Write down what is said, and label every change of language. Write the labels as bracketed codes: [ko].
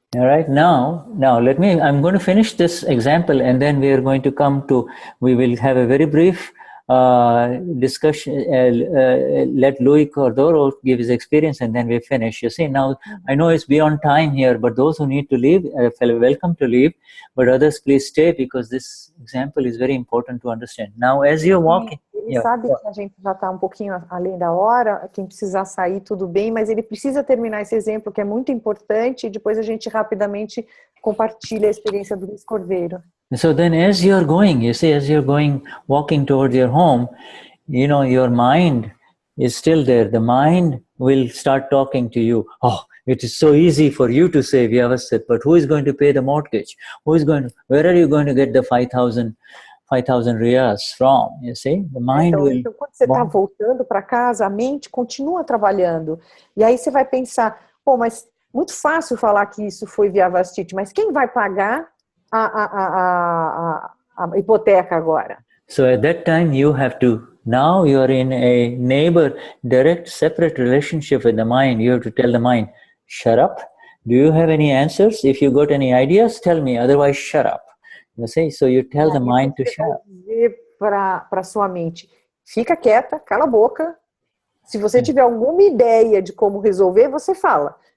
[en] All right, now I'm going to finish this example and then we will have a very brief discussion, let Louis Cordero give his experience and then we finish. You see, now I know it's beyond time here, but those who need to leave, welcome to leave, but others please stay because this example is very important to understand. Now as you're walking... [pt] Ele sabe que a gente já está um pouquinho além da hora, quem precisar sair tudo bem, mas ele precisa terminar esse exemplo que é muito importante e depois a gente rapidamente compartilha a experiência do Luiz Cordeiro. [en] So then as you're going, you see, as you're going, walking towards your home, you know, your mind is still there. The mind will start talking to you. Oh, it is so easy for you to say vyavasthit, but who is going to pay the mortgage? Where are you going to get the 5,000 riyas from? You see, the mind will... [pt] Então, quando você está voltando para casa, a mente continua trabalhando. E aí você vai pensar, mas muito fácil falar que isso foi vyavasthit, mas quem vai pagar a hipoteca agora? [en] So at that time you have to, now you are in a neighbor, direct, separate relationship with the mind. You have to tell the mind, shut up. Do you have any answers? If you got any ideas, tell me, otherwise shut up. You see, so you tell the mind to shut up. [pt] Para sua mente, fica quieta, cala a boca. Se você tiver alguma ideia de como resolver, você fala.